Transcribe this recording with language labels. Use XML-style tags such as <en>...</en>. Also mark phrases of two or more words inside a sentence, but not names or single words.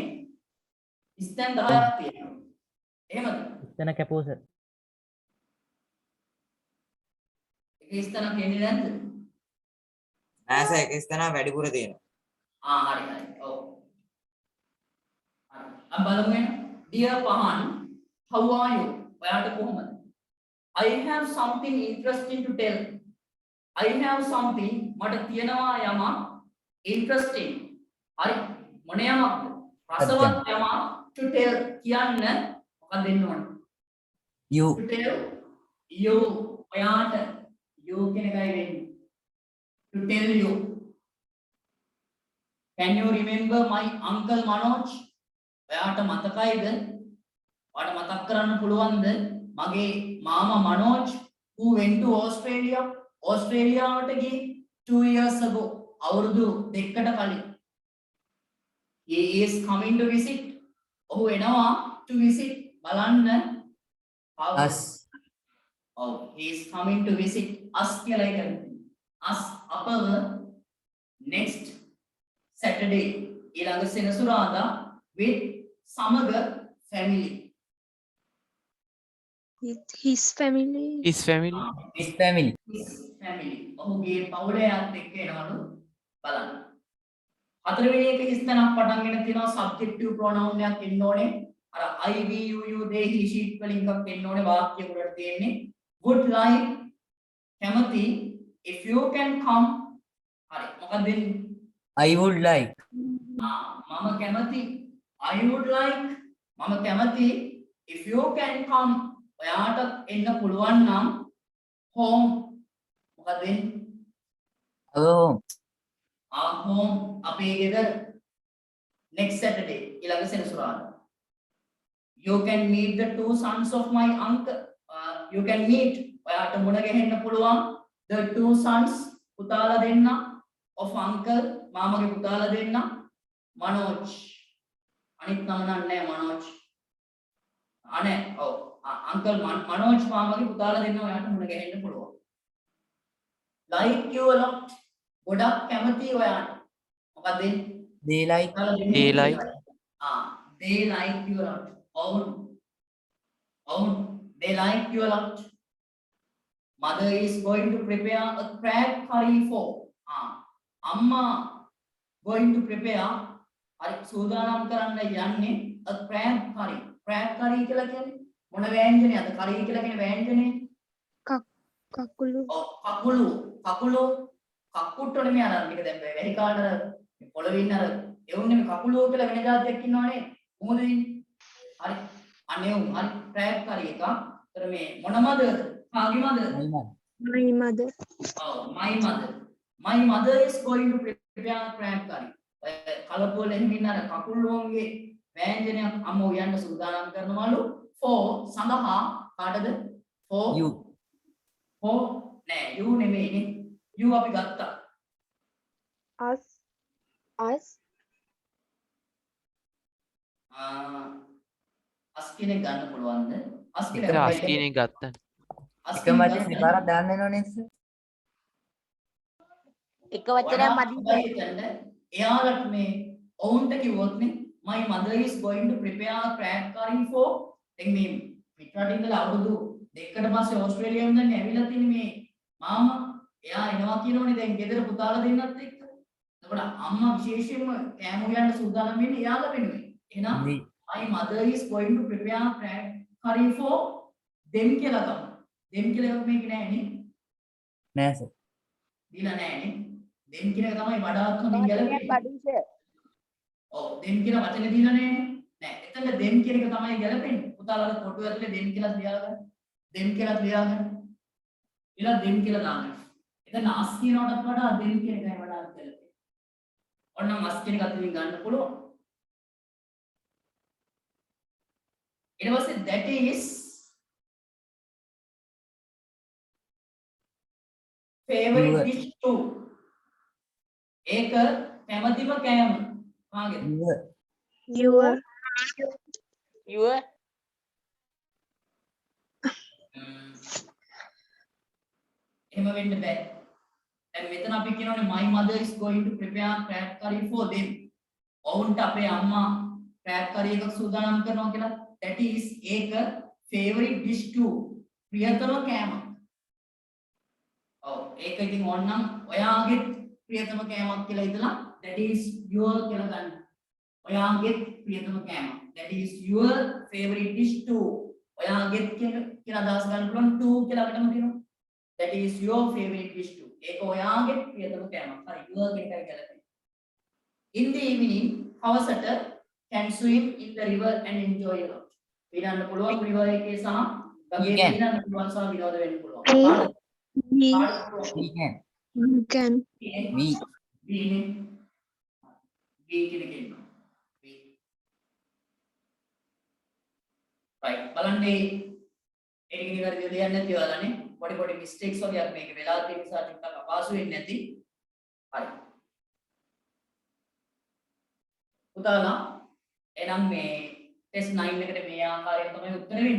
<si>ස්ථාන 10ක් තියෙනවා. එහෙමද? එතන කැපෝ සර්. එක ස්ථානක් එන්නේ නැද්ද? නෑ සර් එක ස්ථාන වැඩිපුර තියෙනවා. හරි හරි. ඔව්. හරි. අපි බලමු එන dear පහන්</si> <en>how are you?</en> <si>ඔයාට කොහොමද?</si> <en>I have something interesting to tell. I have something</en> <si>මට තියෙනවා යමක් interesting. හරි. මොන යමක්ද? රසවත් යමක්</si> <en>to tell</en> <si>කියන්න මොකක්ද දෙන්න ඕන?</si> <en>you. To tell you</en> <si>ඔයාට you කියන එකයි වෙන්නේ.</si> <en>To tell you. Can you remember my uncle Manoj?</en> <si>ඔයාට මතකයිද? ඔයාට මතක් කරන්න පුළුවන්ද? මගේ මාමා මනෝජ්</si> <en>who went to Australia</en> <si>ඕස්ට්‍රේලියාවට ගියේ</si> <en>2 years ago</en> <si>අවුරුදු දෙකකට කලින්.</si> <en>he is coming to visit.</en> <si>ඔහු එනවා</si> <en>to visit</en> <si>බලන්න.</si> <en>us. oh he is coming to visit us කියලා කියන්නේ. us අපව next Saturday</en> <si>ඊළඟ සෙනසුරාදා</si> <en>with සමග family. With his family. His family. his family. his family.</en> <si>ඔහුගේ පවුලයත් එක්ක එනවලු බලන්න. හතරවෙනි එක ස්ථානක් පටන්ගෙන තියෙනවා</si> <en>subjective pronoun</en> <si>එකක් එන්න ඕනේ. අර</si> <en>I we you they he she</en> <si>වලින් එකක් එන්න ඕනේ වාක්‍ය වලට තියෙන්නේ.</si> <en>would like කැමති if you can come.</en> <si>හරි මොකක්ද වෙන්නේ?</si> <en>I would like.</en> <si>මම කැමති</si> <en>I would like</en> <si>මම කැමති</si> <en>if you can come</en> <si>ඔයාට එන්න පුළුවන් නම් home මොකද වෙන්නේ?</si> <en>our home. our home</en> <si>අපේ ගෙදර</si> <en>next Saturday</en> <si>ඊළඟ සෙනසුරාදා.</si> <en>You can meet the two sons of my uncle. You can meet</en> <si>ඔයාට මුණ ගැහෙන්න පුළුවන්</si> <en>the two sons</en> <si>පුතාලා දෙන්න</si> <en>of uncle</en> <si>මාමගේ පුතාලා දෙන්න</si> <en>Manoj.</en> <si>අනිත් නම නෑ Manoj. අනේ ඔව් uncle Manoj මාමගේ පුතාලා දෙන්න ඔයාට මුණ ගැහෙන්න පුළුවන්.</si> <en>Like you a lot.</en> <si>ගොඩක් කැමති ඔයාට. මොකද</si> <en>They like They like they like you a lot. They like you a lot. Mother is going to prepare a crab curry for. Amma going to prepare</en> <si>හරි සූදානම් කරන්න යන්නේ</si> <en>a crab curry. crab curry</en> <si>කියලා කියන්නේ මොන ව්‍යංජනයක්ද? curry කියලා කියන ව්‍යංජනේ Kakulu. කකුට්ටෝනේ මේ අර මේක දැන් වැඩි කාලේ පොළවේ ඉන්න අර එවුන්නේ මේ කකුලෝ කියලා වෙන જાතියක් ඉන්නවනේ කොහොමද ඉන්නේ? හරි අනේ උන් හරි</si> <en>crab curry</en> <si>එක. ඒතර මේ මොන මදද? කාගේ මදද?</si> <en>My mother. My mother is going to prepare crab curry.</en> <si>කලපුවල එහෙම ඉන්න අර කකුල්ලෝන්ගේ ව්‍යංජනයක් අම්ම උයන්න සූදානම් කරනවලු for සඳහා කාටද?</si> <en>for you.</en> <si>for නෑ you නෙමෙයිනේ. you අපි ගත්තා.</si> <en>Us.</en> <si>අස් කෙනෙක් ගන්න පුළුවන්ද? අස් විතර අස්කීනේ ගත්තා. එකම වචනේ දෙපාරක් දාන්න වෙනවනේ sir. එක වචනයක් මදි. එයාලට මේ ඔවුන්ට කිව්වොත් නේ</si> <en>my mother is going to prepare crab curry for</en> <si>දැන් මේ පිටරටින් ඉඳලා අවුරුදු දෙකකට පස්සේ ඕස්ට්‍රේලියාවෙන් දැන් ඇවිල්ලා තියෙන මේ මාමා එයා එනවා කියනෝනේ දැන් ගෙදර පුතාලා දෙන්නත් එක්ක. එතකොට අම්මා විශේෂයෙන්ම කෑම උයන්න සූදානම් වෙන්නේ එයාලා වෙනුවෙන්. එහෙනම්</si> <en>my mother is going to prepare crab curry for them</en> <si>කියලා ගමු. them කියලා එකක් මේක නෑනේ. නෑ sir. දීලා නෑනේ. them කියන එක තමයි වඩාත් හොඳින් ගැලපෙන්නේ. ඔව් them කියන වචනේ දීලා නෑනේ. නෑ. එතන them කියන එක තමයි ගැලපෙන්නේ. පුතාලා ෆොටෝ ඇතුලේ them කියලා ලියලා ගන්න. them කියලා ලියා ගන්න. ඊළඟ them කියලා දාන්න. එතන as කියනකට වඩා them කියන එකයි වඩාත් ගැලපෙන්නේ. ඔන්න as කියන එක අතලින් ගන්න පුළුවන්.</si> <en>ඊට පස්සේ that is favorite dish too.</en> <si>ඒක කැමතිම කෑම. කාගේද?</si> <en>Your.</en> <si>එහෙම වෙන්න බෑ. දැන් මෙතන අපි කියනෝනේ</si> <en>my mother is going to prepare crab curry for them.</en> <si>ඔවුන්ට අපේ අම්මා</si> <en>crab curry</en> <si>එකක් සූදානම් කරනවා කියලා.</si> <en>that is ඒක favorite dish too.</en> <si>ප්‍රියතම කෑම. ඔව් ඒක ඉතින් ඕනනම් ඔයාගේ ප්‍රියතම කෑමක් කියලා හිතලා</si> <en>that is your</en> <si>කියලා ගන්න. ඔයාගේ ප්‍රියතම කෑම.</si> <en>that is your favorite dish too.</en> <si>ඔයාගේ කියලා අදහස් ගන්න පුළුවන් too කියලා අපිටම තියෙනවා.</si> <en>that is your favorite dish too.</en> <si>ඒක ඔයාගේ ප්‍රියතම කෑමක්. හරි your කියන එකයි ගැලපෙන්නේ.</si> <en>in the evening හවසට can swim in the river and enjoy a lot.</en> <si>විනන්න පුළුවන් river එකේ සහ ගඟේ විනන්න පුළුවන් සහ විනෝද වෙන්න පුළුවන්.</si> <en>We can. You can. We.</en> <si>We කියන එක ඉන්නවා. we. right බලන්න ඒක නිවැරදිව ලියන්න නැති ඔයාලනේ. පොඩි මිස්ටේක්ස් වගේක් මේක වෙලා තියෙන නිසා ටිකක් අපහසු වෙන්නේ නැති. හරි. පුතාලා එහෙනම් මේ ටෙස්ට් 9 එකට මේ ආකාරයෙන් තමයි උත්තර වෙන්නේ.</si>